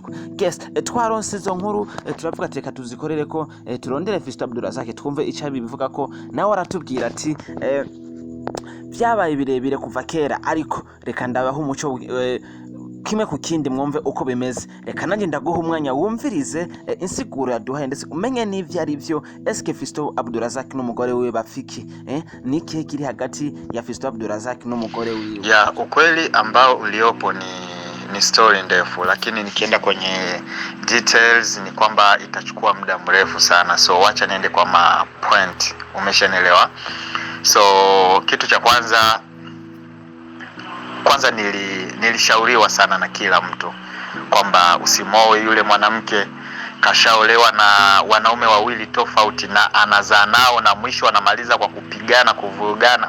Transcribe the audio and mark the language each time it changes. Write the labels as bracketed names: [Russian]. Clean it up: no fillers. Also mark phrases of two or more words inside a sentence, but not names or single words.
[Rundi] Yes, twaronse izo nkuru, turavuga ati reka tuzikorere ko turondere Fiston Abdoul Razaq twumve icabi bivuga ko nawe aratubwira ati byabaye birebire kuva kera, ariko reka ndabaho umuco kimwe ku kindi mwumve uko bimeze. Reka nanjye ndaguha umwanya wumvirize insiguro yaduhaye ndetse umenye n'ivyo ari byo. Eske Fiston Abdoul Razaq n'umugore wiwe bafiki ni kihe kiri hagati ya Fiston Abdoul Razaq n'umugore wiwe? [Swahili] Ya ukweli ambao uliopo ni story ndefu, lakini nikienda kwenye details ni kwamba itachukua muda mrefu sana, so wacha niende kwa point. Umeshanielewa? So kitu cha kwanza nilishauriwa sana na kila mtu kwamba usimoe yule mwanamke, kashaolewa na wanaume wawili tofauti na anazaa nao, na mwisho anamaliza kwa kupigana, kuvurugana.